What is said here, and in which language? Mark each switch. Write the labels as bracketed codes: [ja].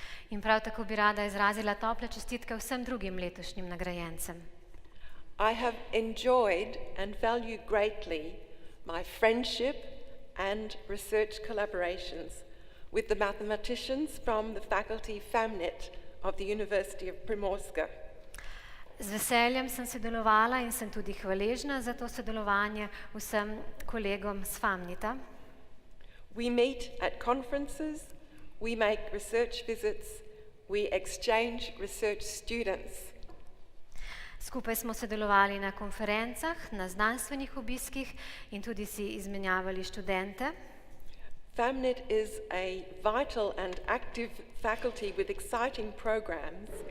[sl] In prav tako bi rada izrazila tople čestitke vsem drugim letošnjim nagrajencem. [en] I have enjoyed and valued greatly my friendship and research collaborations with the mathematicians from the faculty FAMNET of the University of Primorska. [sl] Z veseljem sem sodelovala in sem tudi hvaležna za to sodelovanje vsem kolegom s FAMNETA. [en] We meet at conferences, we make research visits, we exchange research students. [sl] Skupaj smo sodelovali na konferencah, na znanstvenih obiskih in tudi si izmenjavali študente. [en] FAMNET is a vital and active faculty with exciting programs.